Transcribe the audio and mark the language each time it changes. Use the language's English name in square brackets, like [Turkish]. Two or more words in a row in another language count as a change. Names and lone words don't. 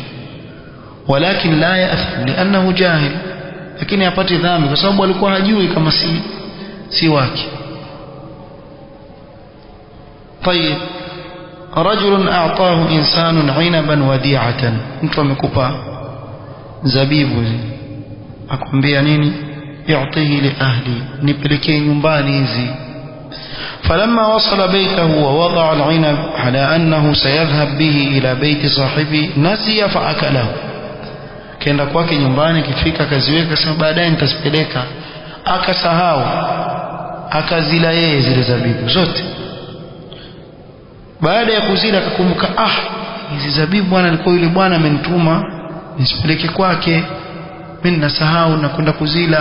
[Arabic] ولكن لا يأثم لأنه جاهل, [Swahili] lakini hapati dhambi kwa sababu alikuwa hajui kama si wake. [Arabic] طيب رجل أعطاه إنسان عنبا وديعة, [Swahili] mtu amekupa zabibu, akwambia nini? [Arabic] يعطيه لأهلي, [Swahili] nipelekee nyumbani hizi. [Arabic] فلما وصل بيته ووضع العنب على أنه سيذهب به إلى بيت صاحبه نسي فأكله. [Swahili] Kaenda kwake nyumbani, kifika akaziweka, sema baadaye nitazipeleka, akasahau, akazila yeye zile zabibu zote. Baada ya kuzila akakumbuka, hizi zabibu bwana alikuwa yule bwana amenituma nisipeleke kwake, mimi nasahau na kwenda kuzila.